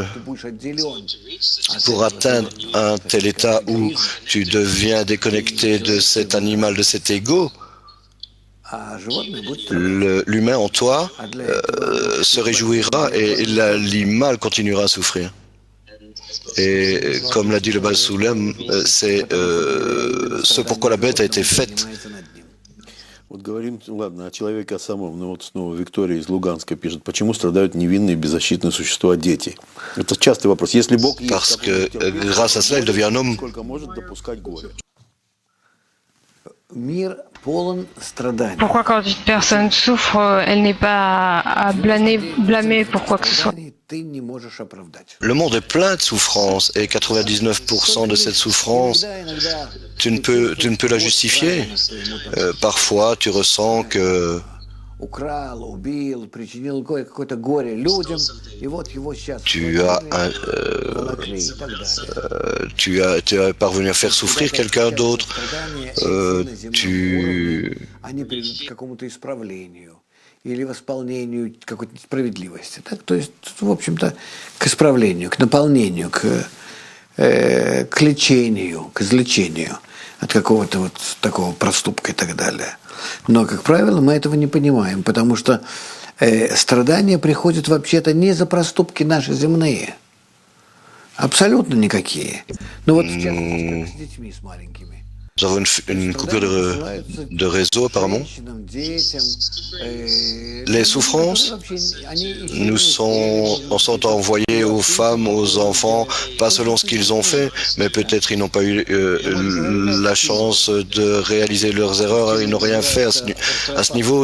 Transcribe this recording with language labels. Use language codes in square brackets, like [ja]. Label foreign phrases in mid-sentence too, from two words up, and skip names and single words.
[fr] Pour atteindre un tel état où tu deviens déconnecté de cet animal, de cet ego, l'humain en toi se réjouira et l'animal continuera à souffrir. Et comme l'a dit le Baal Soulem, c'est ce pourquoi la bête a été faite. [ru] Вот говорим, ладно, о человеке о самом, но вот снова Виктория из Луганска пишет, почему страдают невинные беззащитные существа, дети? Это частый вопрос. Если Бог есть, [fr] parce que grâce à cela, il devient un homme. [ru] Сколько может допускать горе? Мир полон страданий. [fr] Pourquoi quand une personne souffre, elle n'est pas à blâmer pour quoi que ce soit? [ru] Ты не можешь оправдать. [fr] Le monde est plein de souffrances et 99% de cette souffrance, tu ne peux la justifier. Parfois, tu ressens que [ru] Украл, убил, причинил какое-то горе людям, и вот его сейчас волокли и так далее. [fr] tu as parvenu à faire souffrir quelqu'un d'autre. [ru] Они приведут к какому-то исправлению или восполнению какой-то справедливости. Так? То есть, в общем-то, к исправлению, к наполнению, к лечению, к излечению от какого-то вот такого проступка и так далее. Но, как правило, мы этого не понимаем, потому что страдания приходят вообще-то не за проступки наши земные. Абсолютно никакие. Ну вот в частности, с детьми, с маленькими. [fr] Nous avons une coupure de réseau apparemment. Les souffrances sont envoyées aux femmes, aux enfants, pas selon ce qu'ils ont fait, mais peut-être ils n'ont pas eu la chance de réaliser leurs erreurs, ils n'ont rien fait à ce niveau.